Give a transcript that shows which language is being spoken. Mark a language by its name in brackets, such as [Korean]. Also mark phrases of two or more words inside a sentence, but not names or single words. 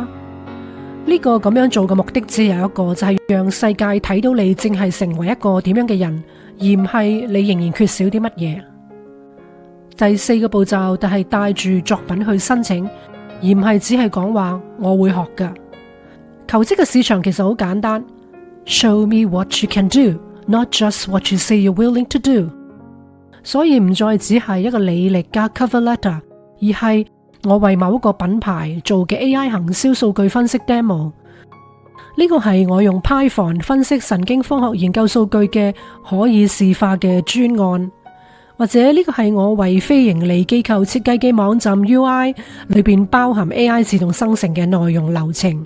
[Cantonese] 呢個咁樣做嘅目的只有一個，就係讓世界睇到你正係成為一個點樣嘅人，而唔係你仍然缺少啲乜嘢。第4個步驟就係帶住作品去申請，而唔係只係講話我會學㗎。求職嘅市場其實好簡單 ， [English] Show me what you can do, not just what you say you're willing to do。 [Cantonese] 所以唔再只係一個履歷加 [English] cover letter， [Cantonese] 而係我為某一個品牌做嘅 AI 行銷數據分析 demo。呢個係我用 Python 分析神經科學研究數據嘅可以視化嘅專案，或者呢個係我為非盈利機構設計嘅網站 UI 裏邊包含 AI 自動生成嘅內容流程。